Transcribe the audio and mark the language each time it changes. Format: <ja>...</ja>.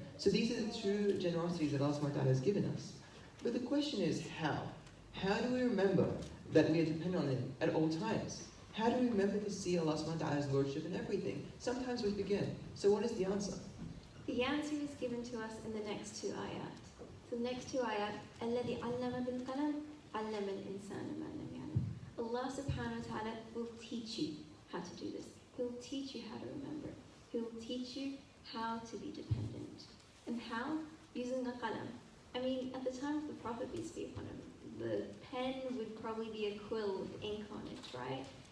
<en>So these are the 2 generosities that Allah subhanahu wa ta'ala has given us. But the question is how? How do we remember that we are dependent on Him at all times? How do we remember to see Allah subhanahu wa ta'ala's Lordship in everything? Sometimes we forget. So what is the answer? The answer is given to us in the next two ayat. So the next two ayat,</en> <ar>الَّذِي عَلَّمَ بِالْقَلَمِ عَلَّمَ الْإِنسَانَ مَا لَمْ يَعْلَمْ.</ar> <en>Allah subhanahu wa ta'ala will teach you how to do this. He will teach you how to remember. He will teach you how to be dependent. And how? Using a qalam. I mean, at the time of the Prophet, peace be upon him, the pen would probably be a quill with ink on it, right?</en>